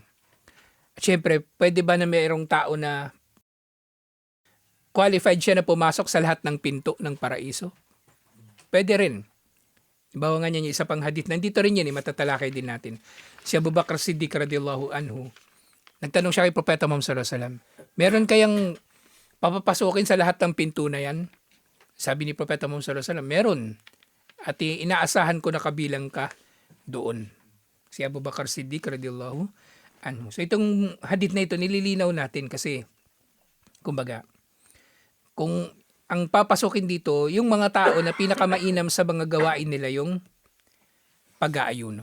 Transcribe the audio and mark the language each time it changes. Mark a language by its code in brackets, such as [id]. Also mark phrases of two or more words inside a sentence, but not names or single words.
[tl] At syempre, pwede ba na mayroong tao na qualified siya na pumasok sa lahat ng pinto ng paraiso? Pwede rin. Bawa nga niya yung isa pang hadith. Nandito rin yan, matatalakay din natin. Si Abu Bakr Siddiq [ar] radiyallahu anhu, [tl] nagtanong siya kay Propeta Muhammad [ar] sallallahu alaihi wasallam, [tl] meron kayang papapasukin sa lahat ng pinto na yan? Sabi ni Propeta Muhammad [ar] sallallahu alaihi wasallam, [tl] meron. At inaasahan ko na kabilang ka doon. Si Abu Bakr Siddiq [ar] radiyallahu anhu. [tl] So itong hadith na ito, nililinaw natin kasi, kumbaga, kung ang papasukin dito, yung mga tao na pinakamainam sa mga gawain nila yung pag-aayuno.